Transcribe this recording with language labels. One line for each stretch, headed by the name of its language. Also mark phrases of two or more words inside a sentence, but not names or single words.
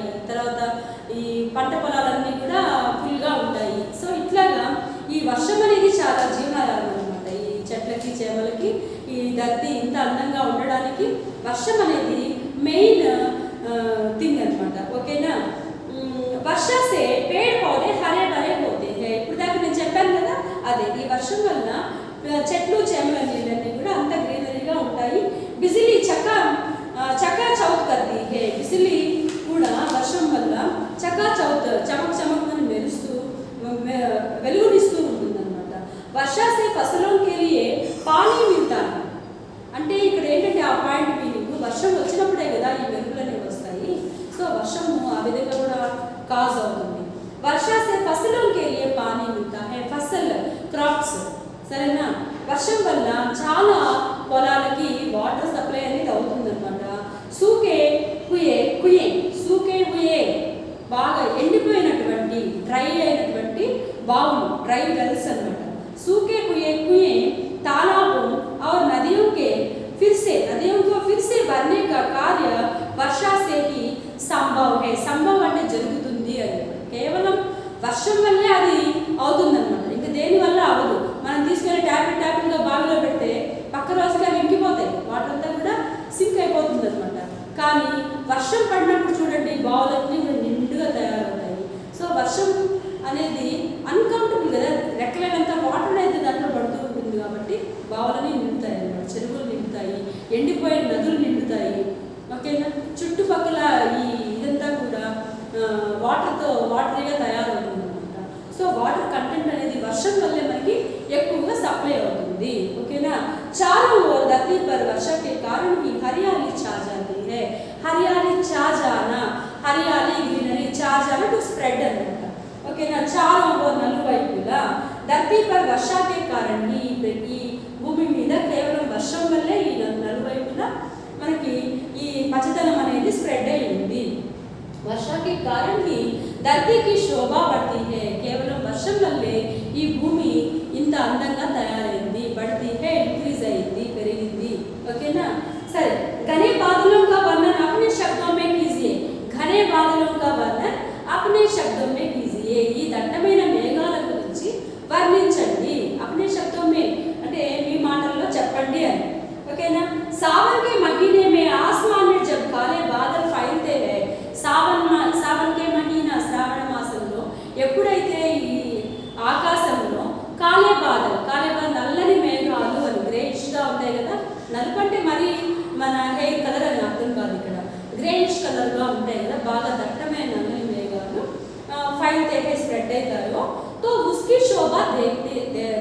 Telugu: తర్వాత ఈ పంట పొలాలన్నీ కూడా ఫుల్గా ఉంటాయి. సో ఇట్లాగా ఈ వర్షం అనేది చాలా జీవనాధారం అనమాట. ఈ చెట్లకి చేమలకి ఈ ధరతి ఇంత అందంగా ఉండడానికి వర్షం అనేది
English: main thing
Telugu: అనమాట, ఓకేనా.
Hindi: वर्ष से पेड़ पौधे हरे भरे पोते है.
Telugu: ఇప్పుడు దాకా నేను చెప్పాను కదా, అదే ఈ వర్షం వల్ల చెట్లు చేమల నీళ్ళన్నీ కూడా అంత గ్రీనరీగా ఉంటాయి.
Hindi: बिजली चका चौंध करती है.
Telugu: బిజిలీ కూడా వర్షం వల్ల
Hindi: चका चौंध चमक
Telugu: అని మెరుస్తూ వెలుగునిస్తూ ఉంటుందన్నమాట.
Hindi: वर्षा से फसलों के लिए पानी मिलता है.
Telugu: అంటే ఇక్కడ ఏంటంటే ఆ
English: point meaning,
Telugu: వర్షం వచ్చినప్పుడే కదా ఈ మెరుగులు అనేవి వస్తాయి. సో వర్షము ఆ విధంగా కూడా కాజ్ అవుతుంది.
Hindi: वर्षा से फसलों के लिए पानी मिलता है. फसल క్రాప్స్, సరేనా.
Telugu: వర్షం వల్ల చాలా పొలాలకి
English: water supply
Telugu: అనేది అవుతుందన్నమాట.
Hindi: सूखे हुए
Telugu: బాగా ఎండిపోయినటువంటి డ్రై అయినటువంటి బావులు,
English: dry wells
Telugu: అన్నమాట.
Hindi: सूखे हुए कुएं, तालाबों और नदियों को फिर से भरने का कार्य वर्षा से ही संभव है.
Telugu: संभव అంటే జరుగుతుంది అని కేవలం వర్షం వల్లే అది అవుతుందన్నమాట. ఇంకా దేని వల్ల అవ్వదు. మనం తీసుకెళ్ళి ట్యాప్గా బావిలో పెడితే పక్క రోజుకి అవి ఇంకిపోతాయి, వాటర్ అంతా కూడా సింక్ అయిపోతుంది అనమాట. కానీ వర్షం పడినప్పుడు చూడండి బావులన్నీ కూడా నిండుగా తయారవుతాయి. సో వర్షం అనేది అన్కౌంటబుల్ కదా, రెక్కలేనంత వాటర్ అయితే దాంట్లో పడుతూ ఉంటుంది కాబట్టి బావులని నిండుతాయి అన్నమాట, చెరువులు నిండుతాయి, ఎండిపోయిన నదులు నిండుతాయి, ఓకేనా. చుట్టుపక్కల ఇదంతా కూడా వాటరీగా తయారవుతుంది అనమాట. సో
English: water content
Telugu: అనేది వర్షం వల్లే మనకి ఎక్కువగా సప్లై అవుతుంది, ఓకేనా.
Hindi: चारों ओर धरती पर वर्षा के कारण ही हरियाली छा जाती है. हरियाली छा जाना, हरियाली ग्रीनरी छा जाना
English: to spread
Telugu: అన్నమాట, ఓకేనా.
Hindi: चारों ओर
Telugu: నలువైపులా
Hindi: धरती पर वर्षा के कारण
Telugu: ఈ భూమి మీద కేవలం వర్షం వల్లే ఈ నలువైపులా మనకి ఈ పచ్చదనం అనేది స్ప్రెడ్ అయ్యింది.
Hindi: वर्षा के कारण ही धरती की शोभा बढ़ती है.
Telugu: కేవలం వర్షం వల్లే ఈ భూమి ఇంత అందంగా తయారైంది.
Hindi: बढ़ती है
Telugu: इंक्रीज అయింది, పెరిగింది, ఓకేనా. సరే,
Hindi: घने बादलों का वर्णन अपने शब्दों में कीजिए. घने बादलों का वर्णन अपने शब्दों में कीजिए.
Telugu: ఈ దట్టమైన మేఘాల గురించి వర్ణించండి.
Hindi: अपने शब्दों में
Telugu: అంటే మీ మాటల్లో చెప్పండి అని, ఓకేనా.
Hindi: सावन के महीने में आसमान में जब काले बादल फैलते हैं. सावन के महीना
Telugu: శ్రావణ మాసంలో ఎప్పుడైతే ఈ ఆకాశంలో
Hindi: काले बादल
Telugu: నల్లని మేఘాలు అని గ్రేయిష్గా ఉంటాయి కదా. నలుపు అంటే మరి మన
English: hair color
Telugu: అని అర్థం కాదు, ఇక్కడ
English: greyish color
Telugu: ఉంటాయి కదా, బాగా దట్టమైన నల్లని మేఘాలు ఫైల్ స్ప్రెడ్ అవుతాయో.
Hindi: तो उसकी शोभा